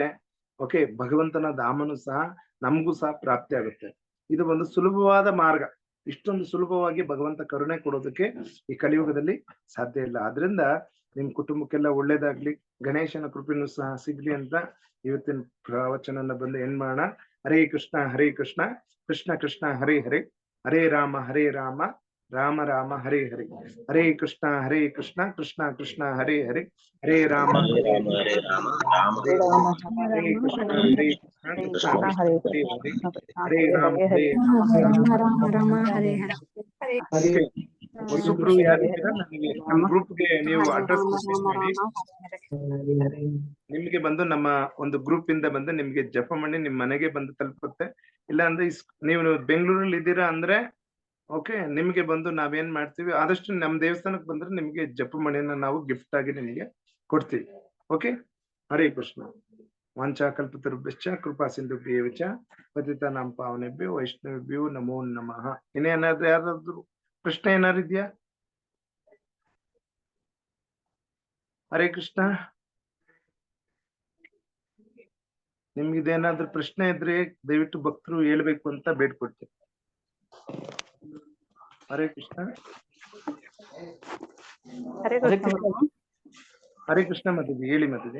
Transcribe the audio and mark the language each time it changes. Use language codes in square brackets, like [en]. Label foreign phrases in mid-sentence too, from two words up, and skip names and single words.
[kn] ಓಕೆ, ಭಗವಂತನ ಧಾಮನು ಸಹ ನಮಗೂ ಸಹ ಪ್ರಾಪ್ತಿ ಆಗುತ್ತೆ. ಇದು ಒಂದು ಸುಲಭವಾದ ಮಾರ್ಗ. ಇಷ್ಟೊಂದು ಸುಲಭವಾಗಿ ಭಗವಂತ ಕರುಣೆ ಕೊಡೋದಕ್ಕೆ ಈ ಕಲಿಯುಗದಲ್ಲಿ ಸಾಧ್ಯ ಇಲ್ಲ. ಆದ್ರಿಂದ ನಿಮ್ ಕುಟುಂಬಕ್ಕೆಲ್ಲ ಒಳ್ಳೇದಾಗ್ಲಿ, ಗಣೇಶನ ಕೃಪೆನೂ ಸಹ ಸಿಗ್ಲಿ ಅಂತ ಇವತ್ತಿನ ಪ್ರವಚನನ ಬಂದು ಏನ್ ಮಾಡೋಣ, [sa] ಹರೇ ಕೃಷ್ಣ ಕೃಷ್ಣ ಕೃಷ್ಣ ಹರೇ ಹರೇ, ಹರೇ ರಾಮ ರಾಮ ರಾಮ ಹರೇ ಹರೇ, ಹರೇ ಕೃಷ್ಣ ಕೃಷ್ಣ ಕೃಷ್ಣ ಹರೇ ಹರೇ, ಹರೇ ರಾಮ ಹರೇ ರಾಮ ರಾಮ ಹರೇ ಹರೇ, ಹರೇ ಕೃಷ್ಣ ಕೃಷ್ಣ ಹರೇ ಹರೇ, ಹರೇ ರಾಮ ರಾಮ ಹರೇ ಹರೇ. [kn] ಓಕೆ. ಹೊಸಬ್ರು ಯಾರಿದ್ದೀರಾ ನನಗೆ ನಮ್ಮ ಗ್ರೂಪ್ಗೆ ನೀವು [en] address message [kn] ಮಾಡಿ. ನಿಮ್ಗೆ ಬಂದು ನಮ್ಮ ಒಂದು ಗ್ರೂಪ್ ಇಂದ ಬಂದು ನಿಮ್ಗೆ ಜಪಮಣಿ ನಿಮ್ ಮನೆಗೆ ಬಂದು ತಲುಪುತ್ತೆ. ಇಲ್ಲ ಅಂದ್ರೆ ನೀವು ಬೆಂಗಳೂರಲ್ಲಿ ಇದ್ದೀರಾ ಅಂದ್ರೆ ಓಕೆ, ನಿಮ್ಗೆ ಬಂದು ನಾವೇನ್ ಮಾಡ್ತೀವಿ, ಆದಷ್ಟು ನಮ್ ದೇವಸ್ಥಾನಕ್ಕೆ ಬಂದ್ರೆ ನಿಮ್ಗೆ ಜಪಮಣಿಯನ್ನ ನಾವು ಗಿಫ್ಟ್ ಆಗಿ ನಿಮ್ಗೆ ಕೊಡ್ತೀವಿ. ಓಕೆ, ಹರೇ ಕೃಷ್ಣ. [sa] ವಾಂಚಾಕಲ್ಪತರುಭ್ಯಶ್ಚ ಕೃಪಾ ಸಿಂಧುಭ್ಯೇವ ಚ ಪತಿತಾನಾಂ ಪಾವನೇಭ್ಯೋ ವೈಷ್ಣವೇಭ್ಯೋ ನಮೋ ನಮಃ. [kn] ಇನ್ನೇನಾದ್ರೂ ಯಾರಾದ್ರೂ ಪ್ರಶ್ನೆ ಏನಾರು ಇದೆಯಾ? ಹರೇ ಕೃಷ್ಣ. ನಿಮ್ಗಿದೇನಾದ್ರೂ ಪ್ರಶ್ನೆ ಇದ್ರೆ ದಯವಿಟ್ಟು ಭಕ್ತರು ಹೇಳ್ಬೇಕು ಅಂತ ಬೇಡ್ಕೊಡ್ತೀನಿ. ಹರೇ ಕೃಷ್ಣ. ಹರೇ ಕೃಷ್ಣ ಮದುವೆ ಹೇಳಿ ಮದುವೆ.